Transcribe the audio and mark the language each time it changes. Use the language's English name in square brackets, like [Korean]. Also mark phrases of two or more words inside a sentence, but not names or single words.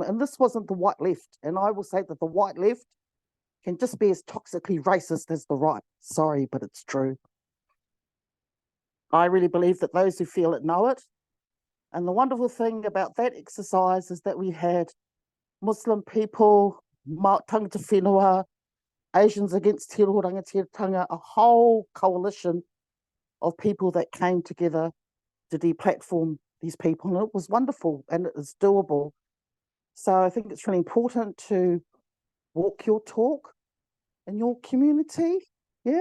[English] And this wasn't the white left. And I will say that the white left can just be as toxically racist as the right. Sorry, but it's true. I really believe that those who feel it know it. And the wonderful thing about that exercise is that we had Muslim people, [Māori] tangata whenua, [English] Asians Against Tiro Rangatiratanga, a whole coalition of people that came together to deplatform these people. And it was wonderful and it is doable. So I think it's really important to walk your talk in your community, yeah?